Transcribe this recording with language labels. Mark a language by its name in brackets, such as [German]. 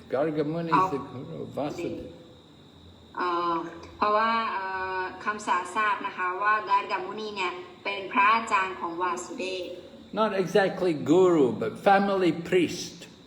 [English] Gargamuni is the Guru of Vasudev. [Thai] เพราะว่าคำสาทราบนะคะว่าการกัมุนีเนี่ยเป็นพระอาจารย์ของวาสุเดฟ [English] Not exactly guru, but family priest.